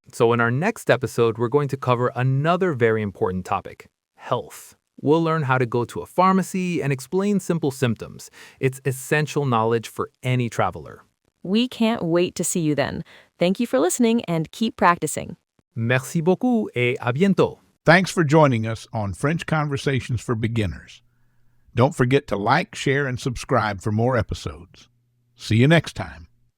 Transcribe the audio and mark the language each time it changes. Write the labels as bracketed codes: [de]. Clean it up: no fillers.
[en] So in our next episode, we're going to cover another very important topic, health. We'll learn how to go to a pharmacy and explain simple symptoms. It's essential knowledge for any traveler. We can't wait to see you then. Thank you for listening and keep practicing. [fr] Merci beaucoup et à bientôt. [en] Thanks for joining us on French Conversations for Beginners. Don't forget to like, share, and subscribe for more episodes. See you next time.